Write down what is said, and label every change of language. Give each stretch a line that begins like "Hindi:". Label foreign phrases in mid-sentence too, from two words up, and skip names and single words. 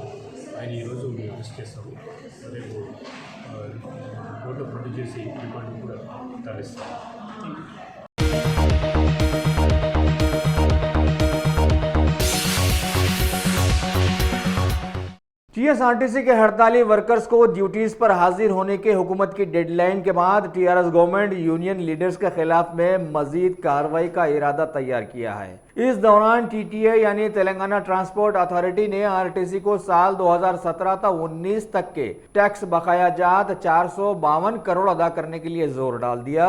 Telugu: ఆయన ఈరోజు మేము అరెస్ట్ చేస్తాము. రేపు కోర్టులో ప్రొడ్యూస్ చేసి రిమాండ్ కూడా తరలిస్తాము.
Urdu: TSRTC کے ہڑتالی ورکرز کو ڈیوٹیز پر حاضر ہونے کے حکومت کی ڈیڈ لائن کے بعد TRS
English: government union leaders
Urdu: کے خلاف میں مزید کارروائی کا ارادہ تیار کیا ہے۔ اس دوران TTA یعنی تلنگانہ ٹرانسپورٹ اتھارٹی نے RTC کو سال 2017 تا 19 تک کے ٹیکس بقایا جات 452 کروڑ ادا کرنے کے لیے زور ڈال دیا۔